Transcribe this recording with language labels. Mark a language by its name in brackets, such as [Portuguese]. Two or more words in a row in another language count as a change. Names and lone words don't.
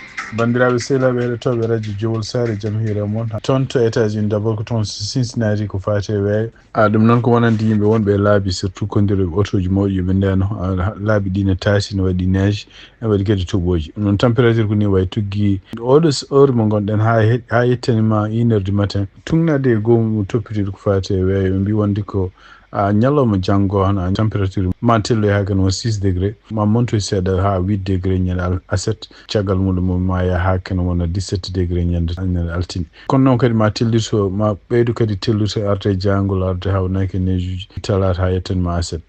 [Fula] Bandiraɓe sehlaɓe heɗotoɓe Radio Jowol Saare, jam hiire mon. Toon to États-Unis, d'abord ko toon Cincinnati ko fate weeyo. A, ɗum noon ko wonande yimɓe wonɓe e laabi, surtout kondiroɓe auto ji mawɗi, yoɓe ndeno, a, laabi ɗi ne taasi, ne waɗi neige, ne waɗi kadi toɓoji. Ɗum noon température ko ni way tuggi. Oɗo s-, heure mo gonɗen ha he-, ha yettanima [French] une heure du matin. [Fula] Tugnade e gomu toppitide ko fate weeyo. Ɓe mbi wonde ko, a, ñalawma janngo hono a température ma telloy ha kene won six degré, ma montoy seeɗa ha huit degré ñande al-, aset. Caggal muɗum mo ma ya ha kene wona dix-sept degré ñande, ñande altine. Kono noon kadi ma tellito, ma ɓeydu kadi tellito arde jangol, arde ha wonaki neige uji talata ha yetten ma aset.